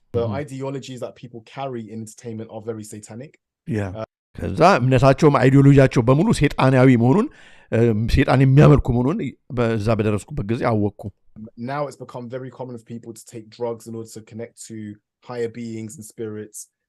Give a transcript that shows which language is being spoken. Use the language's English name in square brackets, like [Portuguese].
[English] the ideologies that people carry in entertainment are very satanic [Amharic] ከዛ እምነታቸውም አይዲዮሎጂያቸው በሙሉ ሰይጣናዊ መሆኑን ሰይጣን የሚያመልኩ መሆኑን በዛ በደረስኩበት ጊዜ አወቅኩ [English] now it's become very common for people to take drugs in order to connect to higher beings and spirits